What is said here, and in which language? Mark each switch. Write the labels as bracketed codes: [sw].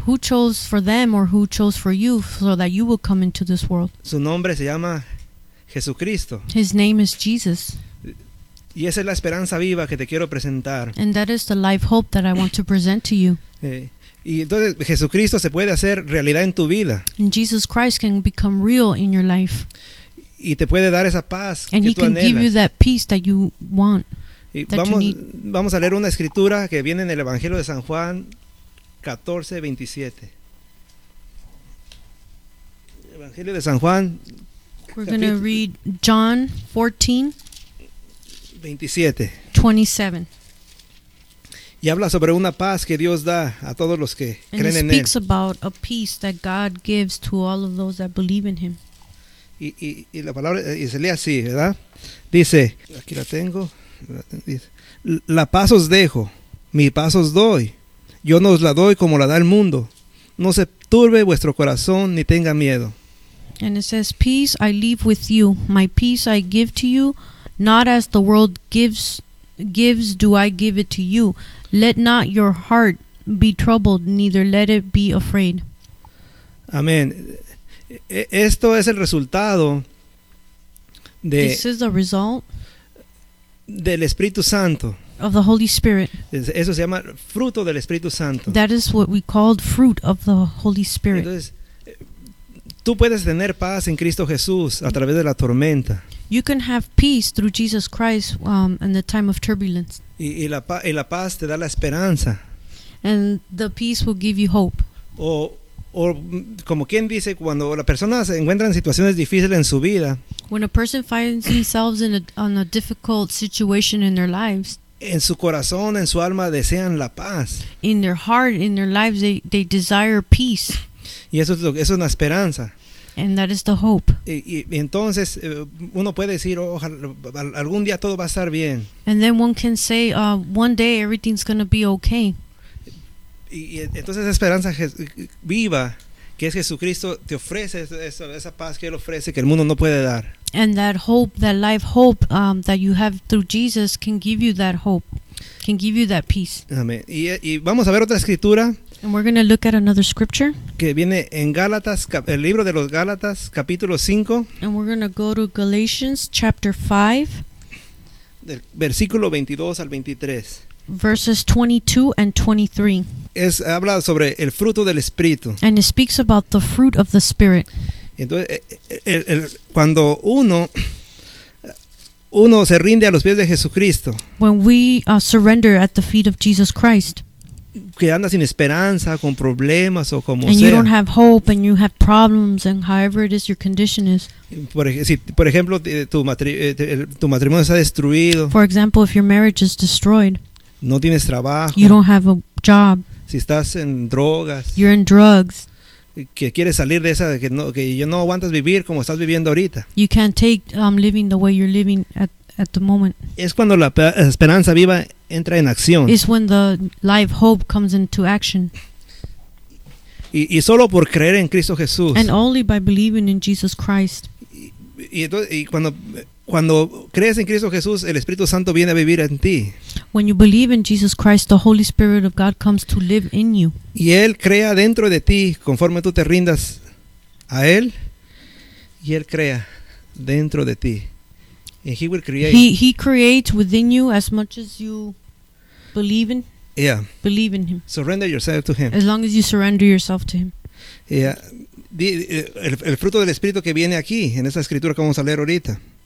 [en] Who chose for them or who chose for you so that you would come into this world? [es] Su nombre se llama Jesucristo. [en] His name is Jesus. [es] Y esa es la esperanza viva que te quiero presentar. [en] And that is the life hope that I want to present to you. [es] Y entonces Jesucristo se puede hacer realidad en tu vida. [en] And Jesus Christ can become real in your life. [es] Y te puede dar esa paz [en] and [es] que tú anhelas. [en] And he can give you that peace that you want. [es] Y vamos a leer una escritura que viene en el Evangelio de San Juan 14:27. Evangelio de San Juan. [en] We're going to read John 14:27. [es] Y habla sobre una paz que Dios da a todos los que creen en él. [en] And it speaks about a peace that God gives to all of those that believe in him. [es] Y la palabra y se lee así, ¿verdad? Dice, aquí la tengo. Dice, la paz os dejo, mi paz os doy. Yo no os la doy como la da el mundo. No se turbe vuestro corazón ni tenga miedo. [en] And it says, peace I leave with you, my peace I give to you, not as the world gives do I give it to you. Let not your heart be troubled, neither let it be afraid. [es] Amen. Esto es el resultado de [en] this is the result [es] del Espíritu Santo. [en] Of the Holy Spirit. [es] Eso se llama fruto del Espíritu Santo. [en] That is what we called fruit of the Holy Spirit. [es] Entonces, tú puedes tener paz en Cristo Jesús a través de la tormenta. [en] You can have peace through Jesus Christ in the time of turbulence. [es] Y la paz te da la esperanza. [en] And the peace will give you hope. [es] O como quien dice, cuando la persona se encuentra en situaciones difíciles en su vida. [en] When a person finds themselves in a difficult situation in their lives. [es] En su corazón, en su alma desean la paz. [en] In their heart, in their lives, they desire peace. [es] Y eso es una esperanza. [en] And that is the hope. [es] Y entonces uno puede decir, ojalá algún día todo va a estar bien. [en] And then one can say, one day everything's going to be okay. [es] Y entonces esperanza viva que es Jesucristo te ofrece esa paz que él ofrece que el mundo no puede dar. [en] And that hope, that life hope that you have through Jesus can give you that hope, can give you that peace. [es] Amén. Y vamos a ver otra escritura. [en] And we're going to look at another scripture. [es] Que viene en Gálatas, el libro de los Gálatas, capítulo 5. [en] And we're going to go to Galatians, chapter 5. [es] Versículo 22 al 23. [en] Verses 22 and 23. [es] Habla sobre el fruto del Espíritu. [en] And it speaks about the fruit of the Spirit. [es] Entonces, cuando uno se rinde a los pies de Jesucristo. [en] When we surrender at the feet of Jesus Christ. [es] que andas sin esperanza, con problemas o como [en] and [es] sea. [en] You don't have hope and you have problems and however it is your condition is. [es] Por ejemplo, tu matrimonio está destruido. [en] For example, if your marriage is destroyed. [es] No tienes trabajo. [en] You don't have a job. [es] Si estás en drogas. [en] You're in drugs. [es] Que quieres salir de esa que ya no aguantas vivir como estás viviendo ahorita. [en] You can't take living the way you're living at the moment. [es] Es cuando la esperanza viva entra en acción. [en] It's when the live hope comes into action. [es] Y solo por creer en Cristo Jesús. [en] And only by believing in Jesus Christ. [es] Y cuando crees en Cristo Jesús, el Espíritu Santo viene a vivir en ti. [en] When you believe in Jesus Christ, the Holy Spirit of God comes to live in you. [es] Y él crea dentro de ti conforme tú te rindas a él. Y él crea dentro de ti. [en] And he will create. He creates within you as much as you believe in. Yeah. Believe in him. Surrender yourself to him. As long as you surrender yourself to him. Yeah. [es] El fruto del Espíritu que viene aquí en esa escritura que vamos a leer ahorita.